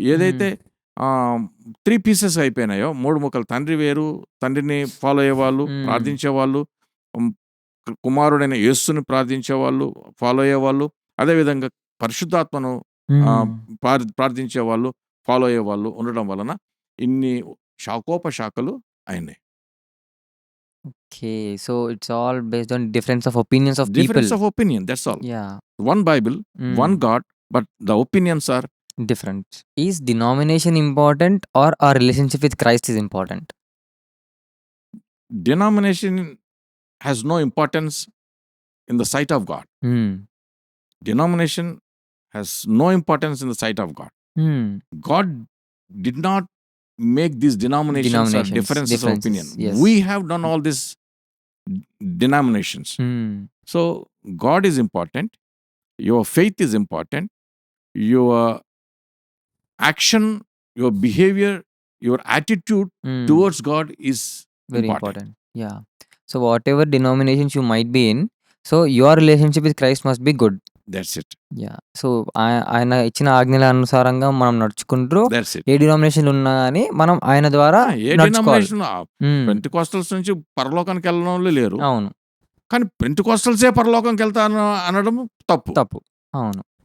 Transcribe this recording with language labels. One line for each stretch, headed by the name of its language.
Telugu: ఏదైతే 3 పీసెస్ అయిపోయినాయో 3 ముక్కలు తండ్రి వేరు, తండ్రిని ఫాలో అయ్యేవాళ్ళు, ప్రార్థించేవాళ్ళు, హ్మ్, కుమారుడైన యేసుని ప్రార్థించేవాళ్ళు, ఫాలో అయ్యేవాళ్ళు, అదేవిధంగా పరిశుద్ధాత్మను ప్రార్థించేవాళ్ళు, ఫాలో అయ్యేవాళ్ళు ఉండడం వలన ఇన్ని శాఖోపశాఖలు అయినాయి.
English: Okay. So, it's all based on difference of opinions of people. Difference of opinion, that's all. Yeah! One Bible, one God, but the opinions are different. Is denomination important or our relationship with Christ is important? denomination has no importance in the sight of God. Denomination has no importance in the sight of God. God did not make these denominations or differences of opinion. Yes. We have done all these denominations. So God is important. Your faith is important. Your action, your behavior, your attitude towards God is very important. Yeah. So whatever denominations you might be in, so your relationship with Christ must be good. That's it. Yeah.
Telugu: So, ఆయన ఇచ్చిన ఆజ్ఞల అనుసారంగా మనం నడుచుకుంటూ
English: That's it.
Telugu: ఏ డినామినేషన్‌లో ఉన్నా గాని మనం ఆయన ద్వారా ఏ నడుచుకోవాలి. డినామినేషన్ పెంటెకోస్టల్స్ నుంచి పరలోకానికి వెళ్ళనోళ్ళు లేరు. అవును. కానీ పెంటెకోస్టల్సే పరలోకానికి వెళ్తాను అనడం తప్పు. అవును.